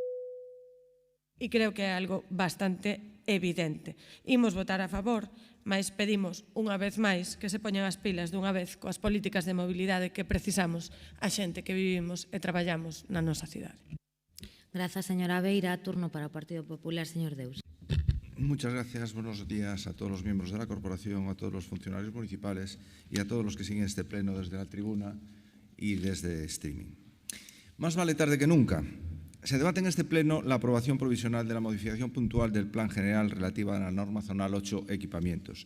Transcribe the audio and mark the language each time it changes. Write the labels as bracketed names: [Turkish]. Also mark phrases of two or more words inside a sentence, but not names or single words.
[Galician] E creo que é algo bastante evidente. Imos votar a favor, mas pedimos unha vez máis que se poñan as pilas dunha vez coas políticas de mobilidade que precisamos a xente que vivimos e traballamos na nosa cidade. Grazas, señora Beira. Turno para o Partido Popular, señor Deus. [Spanish] Muchas gracias. Buenos días a todos los miembros de la corporación, a todos los funcionarios municipales y a todos los que siguen este pleno desde la tribuna y desde streaming. Más vale tarde que nunca. Se debate en este pleno la aprobación provisional de la modificación puntual del Plan General relativa a la norma zonal 8 equipamientos.